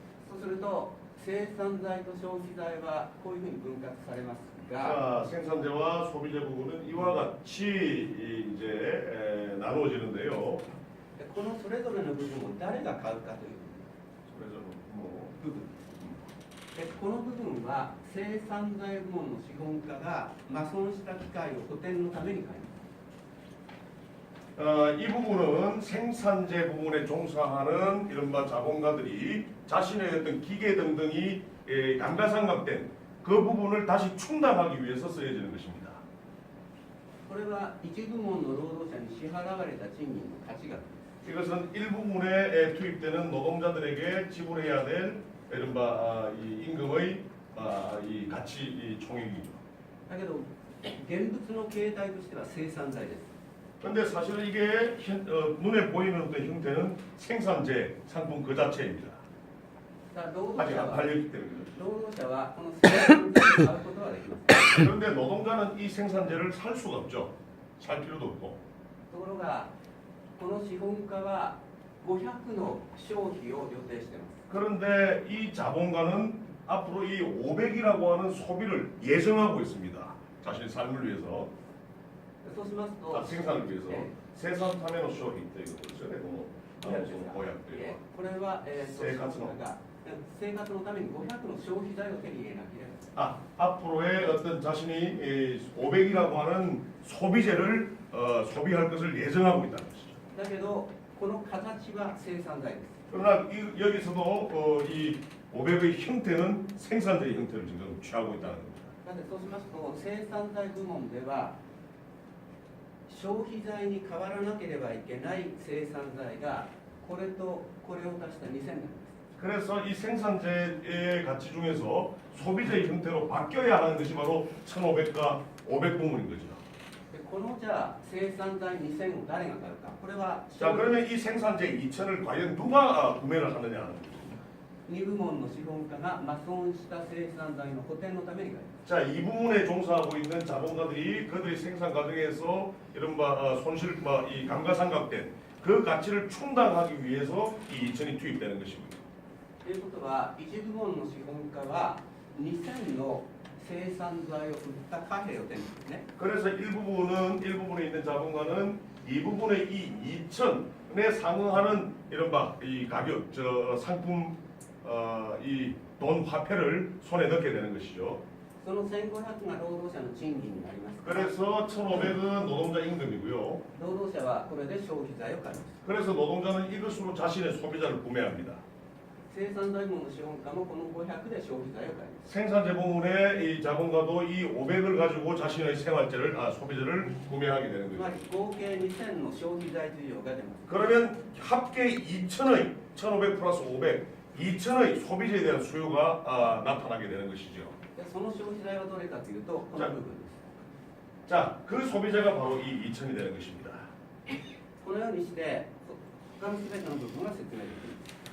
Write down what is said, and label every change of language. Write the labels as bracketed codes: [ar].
[ja] そうすると生産材と消費材はこういうふうに分割されますが、 [ko] 자, 생산재와 소비재 부분은 이와 같이 이제 나누어지는데요. [ja] このそれぞれの部分を誰が買うかという [ko] 그래서 뭐 [ja] 部分です。この部分は生産材部門の資本家が破損した機械を補填のために買います。 [ko] 이 부분은 생산재 부분에 종사하는 이른바 자본가들이 자신의 어떤 기계 등등이 감가상각된 그 부분을 다시 충당하기 위해서 쓰여지는 것입니다. [ja] これは一部門の労働者に支払われた賃金の価値額です。 [ko] 이것은 일부분에 투입되는 노동자들에게 지불해야 될 이른바 이 임금의 이 가치 이 총액이죠. [ja] だけど現物の形態としては生産材です。 [ko] 그런데 사실은 이게 눈에 보이는 어떤 형태는 생산재 상품 그 자체입니다. [ja] さあ労 [ko] 아직 [ja] 働者 [ko] 안 [ja] は [ko] 팔렸기 때문에. [ja] 労働者はこの生産材を買うことはできません。 [ko] 그런데 노동자는 이 생산재를 살 수가 없죠. 살 필요도 없고. [ja] ところがこの資本家は500の消費を予定しています。 [ko] 그런데 이 자본가는 앞으로 이 500이라고 하는 소비를 예정하고 있습니다. 자신의 삶을 위해서, [ja] そうしますと、 [ko] 생산을 위해서. え [ja] 세산 타메노 쇼히ということですよね。この公約というのは。これは、生活の生活のために500の消費財を手に入れなければ。 [ko] 앞으로의 어떤 자신이 500이라고 하는 소비재를 소비할 것을 예정하고 있다는 것이죠. [ja] だけどこの形は生産材です。 [ko] 그러나 여기서도 이 500의 형태는 생산재의 형태를 지금 취하고 있다는 겁니다. [ja] なのでそうしますと生産材部門では消費財に変わらなければいけない生産材がこれとこれを足した2000なんです。 [ko] 그래서 이 생산재의 가치 중에서 소비재의 형태로 바뀌어야 하는 것이 바로 1500과 500 부문인 거죠. [ja] でこのじゃあ生産材2000を誰が買うか。これは [ko] 자, 그러면 이 생산재 2000을 과연 누가 구매를 하느냐 하는 거죠. [ja] 2部門の資本家が破損した生産材の補填のために買います。 [ko] 자, 이 부분에 종사하고 있는 자본가들이 그들의 생산 과정에서 이른바 손실, 이 감가상각된 그 가치를 충당하기 위해서 이 2000이 투입되는 것입니다. [ja] ということは一部門の資本家は2000の生産材を売った貨幣を手にするんですね。 [ko] 그래서 일부분에 있는 자본가는 이 부분의 이 2000에 상응하는 이른바 이 가격, 저 상품, 이 돈 화폐를 손에 넣게 되는 것이죠. [ja] その1500が労働者の賃金になりますから、 [ko] 그래서 1500은 노동자 임금이고요. [ja] 労働者はこれで消費財を買います。 [ko] 그래서 노동자는 이것으로 자신의 소비자를 구매합니다. [ja] 生産材部門の資本家もこの500で消費財を買います。 [ko] 생산재 부문의 이 자본가도 이 500을 가지고 자신의 생활재를, 소비재를 구매하게 되는 [ja] つま [ko] 거죠. [ja] り合計2000の消費財需要が出ます。 [ko] 그러면 합계 2000의 1500 플러스 500, 2000의 소비재에 대한 수요가 나타나게 되는 것이죠. [ja] でその消費財はどれかというとこの部分です。 [ko] 자, 그 소비재가 바로 이 2000이 되는 것입니다. [ja] このようにして他の全ての部分が説明できます。